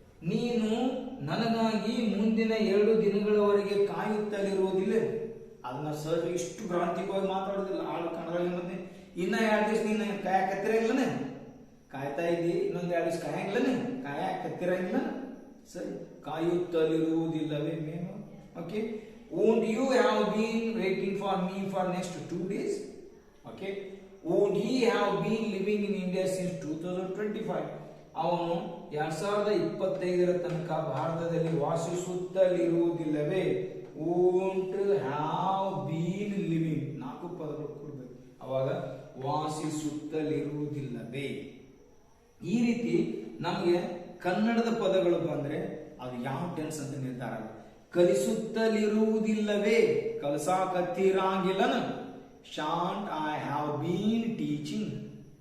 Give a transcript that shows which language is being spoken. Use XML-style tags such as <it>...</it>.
<kn>ನೀನು ನನಗಾಗಿ ಮುಂದಿನ 2 ದಿನಗಳವರೆಗೆ ಕಾಯುತ್ತಲಿರುವುದಿಲ್ಲ. ಅದನ್ನ ಸರ್ ಇಷ್ಟು ಗ್ರಾಂಥಿಕವಾಗಿ ಮಾತಾಡೋದಿಲ್ಲ. ಆಳು ಕನ್ನಡ ಮತ್ತೆ ಇನ್ನ 2 ದಿವಸ ನೀನು ಕಾಯಕತ್ತಿರಂಗಿಲ್ಲ, ಕಾಯ್ತಾ ಇದ್ದಿ, ಇನ್ನೊಂದು 2 ದಿವಸ ಕಾಯಕತ್ತಿರಂಗಿಲ್ಲ. ಸರಿ, ಕಾಯುತ್ತಲಿರುವುದಿಲ್ಲವೇ main.</kn> <en>Okay, would you have been waiting for me for next 2 days? Okay, would he have been living in India since 2025?</en> <kn>ಅವನು 2025ರ ತನಕ ಭಾರತದಲ್ಲಿ ವಾಸಿಸುತ್ತಲಿರುವುದಿಲ್ಲವೇ.</kn> <en>won't have been living</en> <kn>4 ಪದಗಳು ಕೊಡಬೇಕು. ಅವಾಗ ವಾಸಿಸುತ್ತಲಿರುವುದಿಲ್ಲವೇ. ಈ ರೀತಿ ನಮಗೆ ಕನ್ನಡದ ಪದಗಳು ಬಂದ್ರೆ ಅದು ಯಾವ ಟೆನ್ಸ್ ಅಂತ ನಿರ್ಧಾರ ಆಗುತ್ತೆ. ಕಲಿಸುತ್ತಲಿರುವುದಿಲ್ಲವೇ, ಕಲಸಾಕತ್ತಿರಾಂಗಿಲ್ಲ.</kn> <en>Shan't I have been teaching.</en>